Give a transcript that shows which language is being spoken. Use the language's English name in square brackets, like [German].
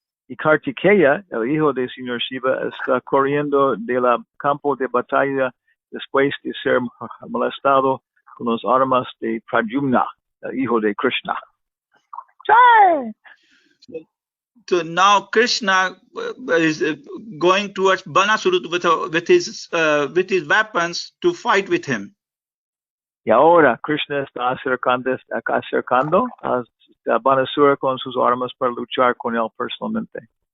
[Spanish] Y Kartikeya, el hijo del Señor Shiva, está corriendo del campo de batalla después de ser molestado con las armas de Pradyumna, el hijo de Krishna. Jai! [English] So now Krishna is going towards Banasura with his weapons to fight with him. [Spanish] Y ahora Krishna está acercando a Banasura con sus armas para luchar con él personalmente.